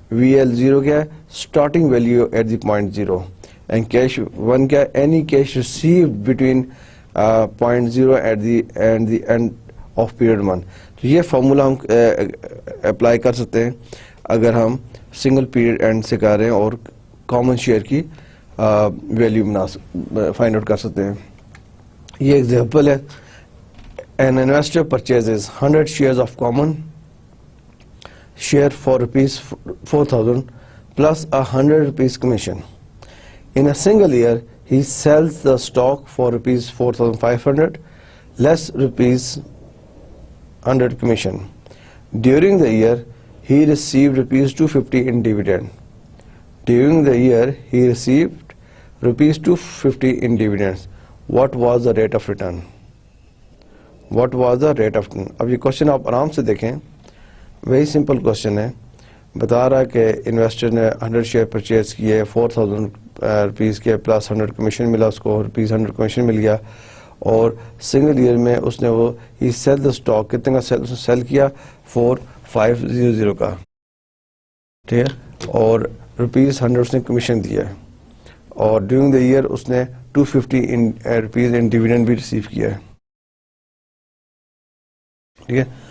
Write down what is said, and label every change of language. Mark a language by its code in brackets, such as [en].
[en] VAL0 [ur] کیا ہے؟ [en] starting value at the point 0 and cash 1 کیا ہے؟ any cash received between point 0 and the end of period 1. [ur] تو یہ فارمولا ہم اپلائی کر سکتے ہیں اگر ہم سنگل پیریڈ اینڈ سے کر رہے ہیں اور کامن شیئر کی ویلیو فائنڈ آؤٹ کر سکتے ہیں. یہ ایگزامپل ہے. [en] An investor purchases 100 shares of common share for ₹4,000 plus ₹100 commission. In a single year, he sells the stock for ₹4,500 less ₹100 commission. During the year, he received ₹250 in dividend. During the year, he received ₹250 in dividends. What was the rate of return? What was the rate of return? [ur] اب یہ question آپ آرام سے دیکھیں. [en] very simple question [ur] ہے. بتا رہا ہے کہ انویسٹر نے 100 شیئر پرچیز کیے, ₹4,000 کے پلس 100 کمیشن ملا, اس کو ₹100 کمیشن مل گیا, اور سنگل ایئر میں اس نے وہ ہی [en] sell the stock [ur] کتنے کا سیل کیا؟ 4,500 کا, ٹھیک ہے, اور ₹100 اس نے کمیشن دیا, اور [en] during the year [ur] اس نے ₹250 ان ڈیویڈنڈ بھی ریسیو کیا ہے, ٹھیک ہے.